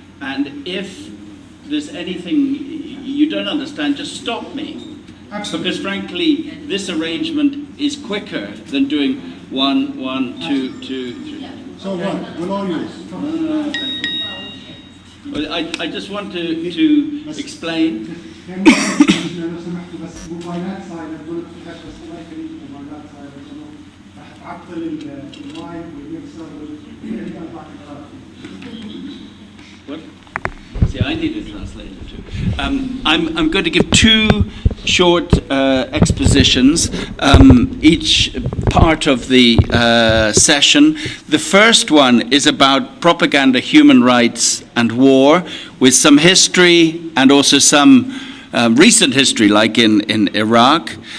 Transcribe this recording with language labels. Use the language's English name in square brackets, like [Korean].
[English] And if there's anything you don't understand, just stop me. Absolutely. Because frankly, this arrangement is quicker than doing 1, 1, 2, 2, 3. So what? We'll all use. Well, I just want to explain. [Arabic] لو سمحتوا بس موبايلات صايره بدون فتحات بس الله يخليك موبايلات صايره لانه رح تعطل المايك والميكسر وفي 4 كاميرات. [English] What? See, I need a translator too. I'm going to give 2 short expositions, each part of the session. The first one is about propaganda, human rights, and war, with some history and also some recent history, like in Iraq.